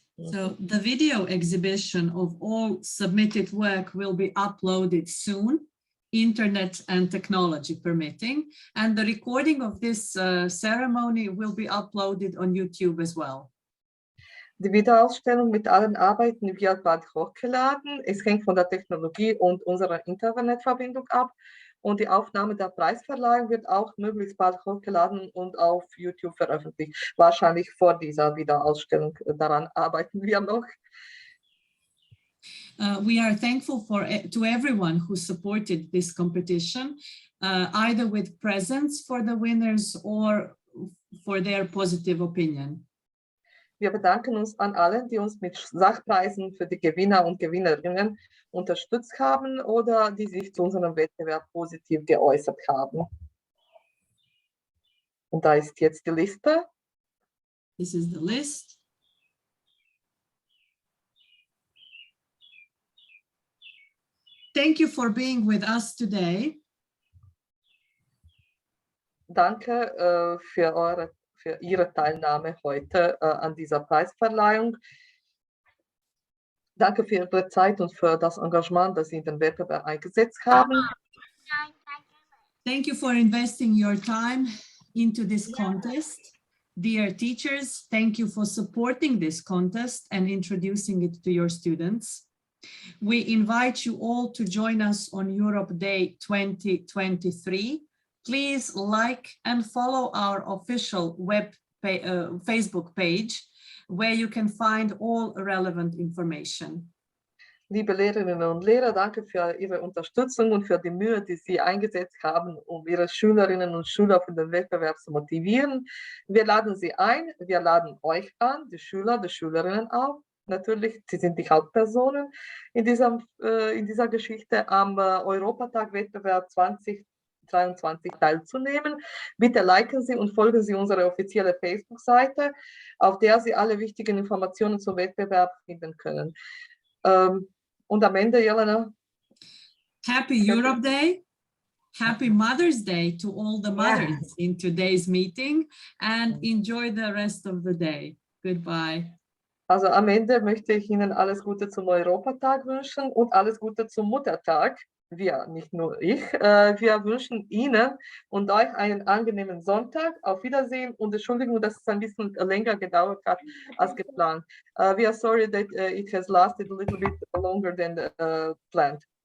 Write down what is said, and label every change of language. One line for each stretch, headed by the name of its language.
English: So the video exhibition of all submitted work will be uploaded soon, internet and technology permitting, and the recording of this ceremony will be uploaded on YouTube as well.
German: Die Wiederausstellung mit allen Arbeiten wird bald hochgeladen. Es hängt von der Technologie und unserer Internetverbindung ab. Und die Aufnahme der Preisverleihung wird auch möglichst bald hochgeladen und auf YouTube veröffentlicht. Wahrscheinlich vor dieser Wiederausstellung. Daran arbeiten wir noch.
English: We are thankful to everyone who supported this competition, either with presents for the winners or for their positive opinion.
German: Wir bedanken uns an allen, die uns mit Sachpreisen für die Gewinner und Gewinnerinnen unterstützt haben oder die sich zu unserem Wettbewerb positiv geäußert haben. Und da ist jetzt die Liste.
English: This is the list. Thank you for being with us today.
German: Danke für Ihre Teilnahme heute an dieser Preisverleihung. Danke für Ihre Zeit und für das Engagement, das Sie in den Wettbewerb eingesetzt haben.
English: Thank you for investing your time into this contest. Dear teachers, thank you for supporting this contest and introducing it to your students. We invite you all to join us on Europe Day 2023. Please like and follow our official Facebook page, where you can find all relevant information.
German: Liebe Lehrerinnen und Lehrer, danke für Ihre Unterstützung und für die Mühe, die Sie eingesetzt haben, um Ihre Schülerinnen und Schüler für den Wettbewerb zu motivieren. Wir laden Sie ein, wir laden euch an, die Schüler, die Schülerinnen auch. Natürlich, Sie sind die Hauptpersonen in dieser Geschichte am Europatag-Wettbewerb 2023 teilzunehmen. Bitte liken Sie und folgen Sie unsere offizielle Facebook-Seite, auf der Sie alle wichtigen Informationen zum Wettbewerb finden können. Und am Ende, Jelena.
English: Happy Europe Day. Happy Mother's Day to all the mothers in today's meeting, and enjoy the rest of the day. Goodbye.
German: Also am Ende möchte ich Ihnen alles Gute zum Europatag wünschen und alles Gute zum Muttertag. Wir, nicht nur ich. Wir wünschen Ihnen und euch einen angenehmen Sonntag. Auf Wiedersehen und Entschuldigung, dass es ein bisschen länger gedauert hat als geplant.
English: We are sorry that it has lasted a little bit longer than planned.